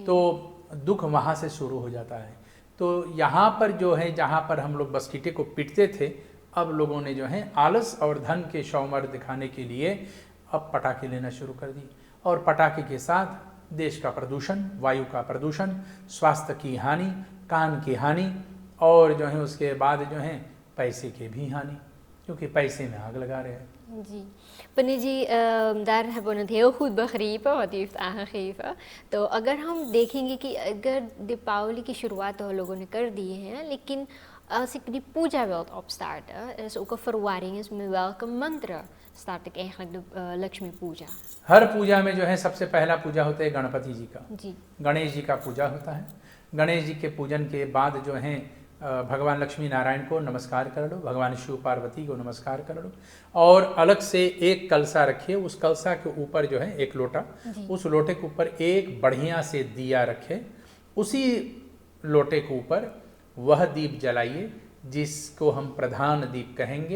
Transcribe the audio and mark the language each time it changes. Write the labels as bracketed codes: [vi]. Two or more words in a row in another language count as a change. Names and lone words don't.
[hi] तो दुख वहाँ से शुरू हो जाता है। तो यहाँ पर जो है, जहाँ पर हम लोग बसकीटे को पीटते थे, अब लोगों ने जो है आलस और धन के शौमर दिखाने के लिए अब पटाखे लेना शुरू कर दिए। और पटाखे के साथ देश का प्रदूषण, वायु का प्रदूषण, स्वास्थ्य की हानि, कान की हानि और जो है उसके बाद जो है पैसे की भी हानि, क्योंकि पैसे में आग लगा रहे हैं। जी, पंडित जी, [nl] daar hebben we het heel goed begrepen wat u heeft aangegeven। [hi] तो अगर हम देखेंगे कि अगर दीपावली की शुरुआत तो लोगों ने कर दी है, लेकिन [nl] als ik die puja wil opstarten, er is ook een verwarring is met welke mantra start ik eigenlijk de [hi] लक्ष्मी पूजा। हर पूजा में जो है सबसे पहला पूजा होता है गणपति जी का, जी, गणेश जी का पूजा होता है। गणेश जी के पूजन के बाद जो है भगवान लक्ष्मी नारायण को नमस्कार कर लो, भगवान शिव पार्वती को नमस्कार कर लो और अलग से एक कलसा रखिए, उस कलसा के ऊपर जो है एक लोटा, उस लोटे के ऊपर एक बढ़िया से दिया रखे, उसी लोटे के ऊपर वह दीप जलाइए जिसको हम प्रधान दीप कहेंगे।